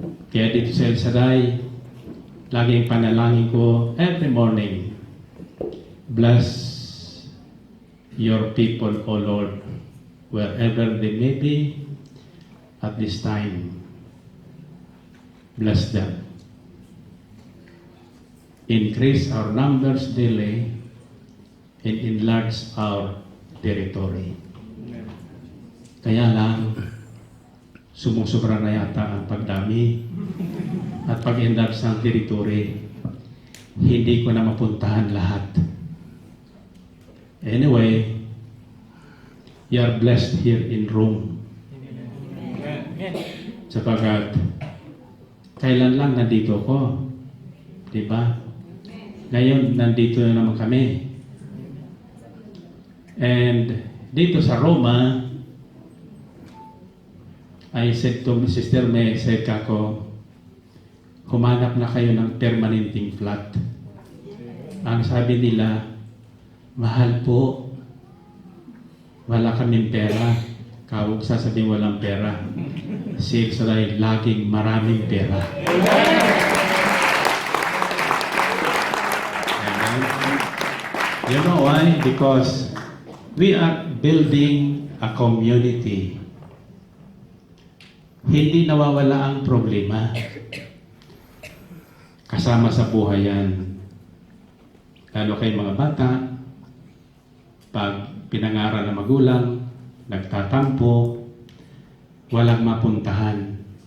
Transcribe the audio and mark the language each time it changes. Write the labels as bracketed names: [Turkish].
[Filipino] Kaya dito sa El Shaddai, laging panalangin ko [English] every morning, bless your people, O Lord, wherever they may be at this time. Bless them. Increase our numbers daily and enlarge our territory. [Filipino] Kaya lang, sumusobra na yata ang pagdami at pag-enlarge ng territory. Hindi ko na mapuntahan lahat. [English] Anyway, you are blessed here in Rome. [Filipino] Sapagkat kailan lang nandito ko, di ba? Ngayon, nandito na naman kami. And dito sa Roma, [English] I said to Sister May, said [Filipino] kako, humanap na kayo ng permanenting flat. Ang sabi nila, mahal po, wala kaming pera. Kawag sasabihin walang pera. Si Israel, laging maraming pera. Amen. [English] You know why? Because we are building a community. [Filipino] Hindi nawawala ang problema. Kasama sa buhay yan. Lalo kay mga bata, pag pinangaral ng magulang, nagtatampo, walang mapuntahan.